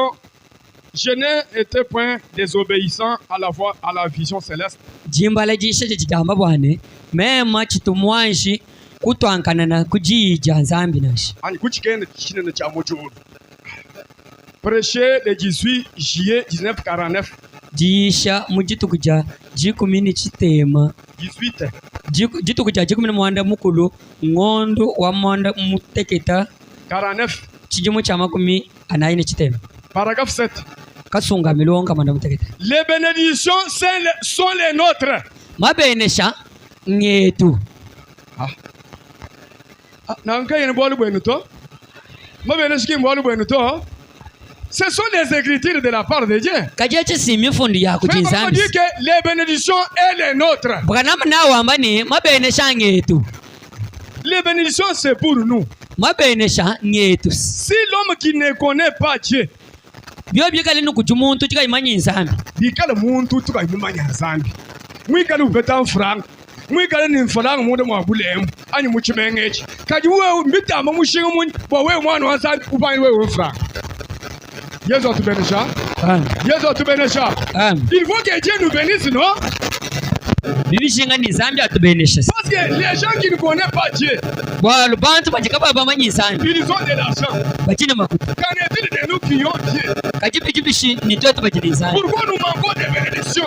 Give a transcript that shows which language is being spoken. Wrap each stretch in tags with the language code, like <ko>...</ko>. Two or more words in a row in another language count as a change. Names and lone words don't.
<fr>Je n'ai été point désobéissant à la voix, à la vision céleste. Prêcher le 18 juillet 1949.</fr> <cjk>18 mukulu ngondo wa monda muteketa 49 chijimu cha makumi anaine chitema paragraphe 7 kasunga milonga manda muteketa.</cjk> <fr>Les bénédictions sont les nôtres.</fr> <cjk>Mabenesha ngetu nanka yene bolu bwenu to mabenesha ki bolu bwenu to.</cjk> <fr>Ce sont les écritures de la part de Dieu. Mais on dit que les bénédictions sont les nôtres. Les bénédictions c'est pour nous. Si l'homme qui ne connaît pas Dieu,</fr> <cjk>mwikale ni mfalanga mwode mwabulemu ani muchimengechi kaji wewe mbitamba mushinga munyi bo wewe mwana wa zambi ubani wewe franga. Yesu atubenesha. Yesu atubenesha.</cjk> <fr>Il faut que Dieu nous bénisse, non? Parce que les gens qui ne connaissent pas Dieu, ils ont de l'argent. Qu'en est-il de nous qui ont Dieu? Pourquoi nous manquons des bénédictions?</fr>